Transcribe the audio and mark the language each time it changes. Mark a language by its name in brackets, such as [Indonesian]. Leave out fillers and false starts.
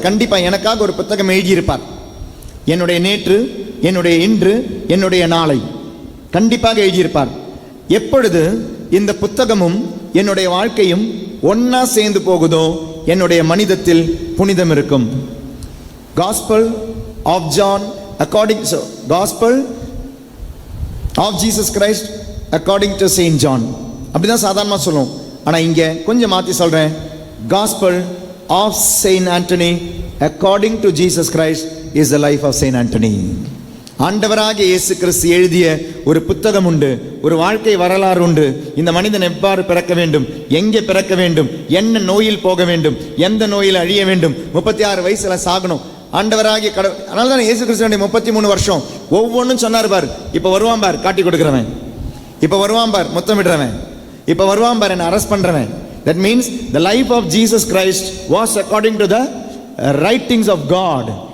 [Tamil] கண்டிப்பா எனக்காக ஒரு புத்தகம் எழுதியிருப்பார். என்னுடைய நேற்று, என்னுடைய இன்று, என்னுடைய நாளை கண்டிப்பாக எழுதியிருப்பார். எப்பொழுது இந்த புத்தகமும் என்னுடைய வாழ்க்கையும் ஒன்னா சேர்ந்து போகுதோ, என்னுடைய மனிதத்தில் புனிதம் இருக்கும். [English] Gospel of John according to Gospel of Jesus Christ according to Saint John, [Tamil] அப்படிதான் சாதாரணமா சொல்லுவோம். ஆனா இங்க கொஞ்சம் மாத்தி சொல்றேன். [English] Gospel of Saint Anthony according to Jesus Christ is the life of Saint Anthony. [Tamil] ஆண்டவராகிய இயேசு கிறிஸ்து எழுதிய ஒரு புத்தகம் உண்டு, ஒரு வாழ்க்கை வரலாறு உண்டு. இந்த மனிதன் எவ்வாறு பிறக்க வேண்டும், எங்கே பிறக்க வேண்டும், என்ன நோயில் போக வேண்டும், எந்த நோயில் அழிய வேண்டும், 36 வயசுல சாகணும். ஆண்டவராகிய கடவுள். அதனால தான் இயேசு கிறிஸ்துவினுடைய 33 வருஷம் ஒவ்வொன்றும் சொன்னார் பார். இப்ப வருவான் பார் காட்டி கொடுக்கிறவன், இப்ப வருவான் பார் முத்தம் விடுறவன், இப்ப வருவான் பார் என்ன அரெஸ்ட் பண்றவன். [English] That means the life of Jesus Christ was according to the writings of God.